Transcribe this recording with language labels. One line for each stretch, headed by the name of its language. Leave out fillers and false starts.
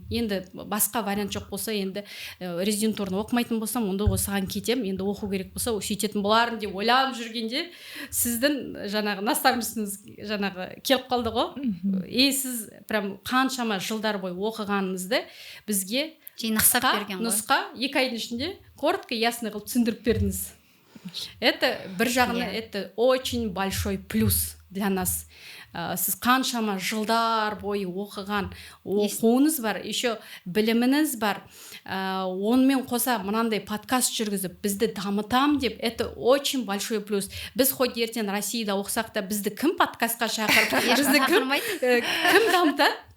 Kazakh: Енді басқа вариант жоқ болса, енді резидентураны оқымайтын болсам, онда осыған кетем, енді оқу керек болса сөйтетін болармын деп ойланып жүргенде сіздің жаңағы наставничествоңыз жаңағы келіп қалды ғой. Сіз прям қаншама жылдар бойы оқығаныңызды бізге нұсқа 2 айдың ішінде
Russian: коротко, ясно
Kazakh: қылып түсіндіріп бердіңіз.
Russian: Это
Kazakh: бір жағынан
Russian: это очень большой плюс для нас.
Kazakh: Сіз қаншама жылдар бойы оқыған оқуыңыз бар, еще біліміңіз бар. Онымен қоса мынандай подкаст жүргізіп бізді дамытам деп,
Russian: это очень большой плюс.
Kazakh: Біз хоть ертең Россияда оқысақ та бізді кім подкастқа шақырып, бізді кім дамытады?